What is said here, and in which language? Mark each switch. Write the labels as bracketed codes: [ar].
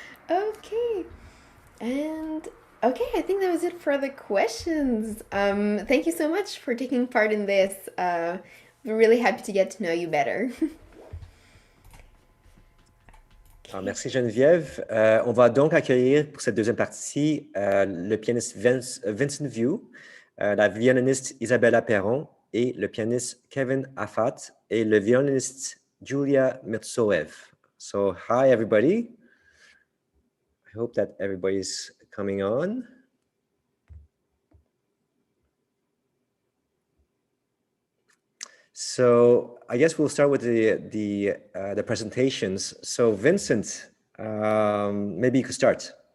[en] Okay. And okay, I think that was it for the questions. Thank you so much for taking part in this. We're really happy to get to know you better. [fr] Alors, merci Geneviève. On va donc accueillir pour cette deuxième partie le pianiste Vincent View, la violoniste Isabella Perron et le pianiste Kevin Afat et le violoniste Julia Mirtsoev. [en] So, hi everybody. I hope that everybody's coming on. So I guess we'll start with the presentations. So Vincent, maybe you could start.